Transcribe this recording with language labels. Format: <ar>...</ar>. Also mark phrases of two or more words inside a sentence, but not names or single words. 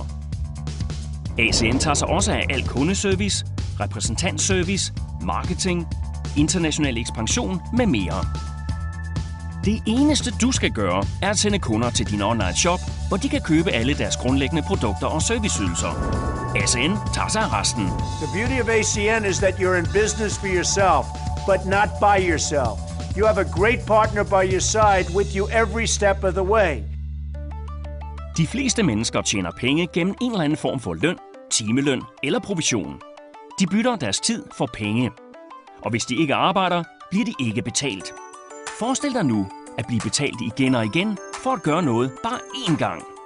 <da>ACN tager sig også af al kundeservice, repræsentantservice, marketing, international ekspansion med mere. Det eneste du skal gøre, er at sende kunder til din online shop, hvor de kan købe alle deres grundlæggende produkter og serviceydelser. ACN tager sig af resten.</da> <en>The beauty of ACN is that you're in business for yourself, but not by yourself. You have a great partner by your side with you every step of the way.</en> <da>De fleste mennesker tjener penge gennem en eller anden form for løn, timeløn eller provision. De bytter deres tid for penge. Og hvis de ikke arbejder, bliver de ikke betalt. Forestil dig nu at blive betalt igen og igen for at gøre noget bare én gang.</da>